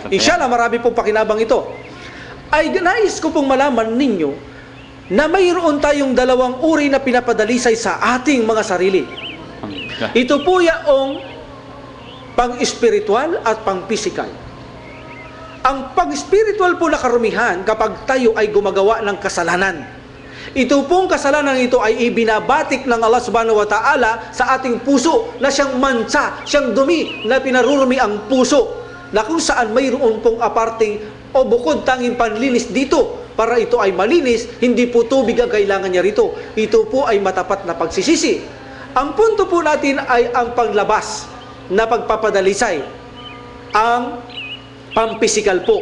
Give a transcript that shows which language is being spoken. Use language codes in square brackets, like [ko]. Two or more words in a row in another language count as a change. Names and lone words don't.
[tl] Inshallah, marami pong pakinabang ito. Ay nais ko pong malaman ninyo na mayroon tayong dalawang uri na pinapadalisay sa ating mga sarili. Ito po yaong pang-espiritual at pang-physical. Ang pag-spiritual po na karumihan kapag tayo ay gumagawa ng kasalanan. Ito pong kasalanan ito ay ibinabatik ng Allah [ar] سبحانه وتعالى [tl] sa ating puso na siyang mansa, siyang dumi na pinarurumi ang puso, na kung saan mayroon pong aparting o bukod tanging panlinis dito para ito ay malinis. Hindi po tubig ang kailangan niya rito. Ito po ay matapat na pagsisisi. Ang punto po natin ay ang panglabas na pagpapadalisay, ang pampisikal po.